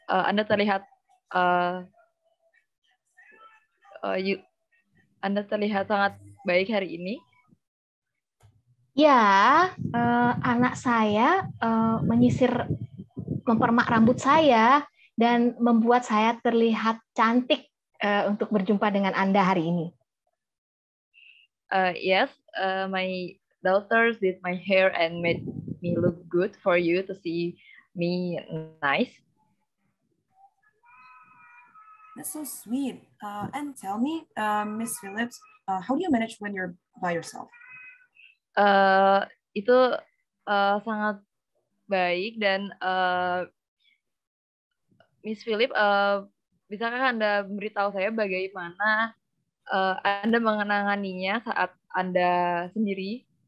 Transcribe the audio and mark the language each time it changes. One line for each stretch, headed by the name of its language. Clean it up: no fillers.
Indonesian: Anda terlihat Anda terlihat sangat baik hari ini. Ya, anak saya menyisir, mempermak rambut saya dan membuat saya terlihat cantik untuk berjumpa dengan Anda hari ini.
English: Yes, my daughters did my hair and made me look good for you to see me nice. That's so sweet. And tell me, Miss Phillips, how do you manage when you're by yourself?
Indonesian: Itu sangat baik dan Miss Philip, bisakah Anda memberitahu saya bagaimana Anda mengenanganinya saat Anda sendiri?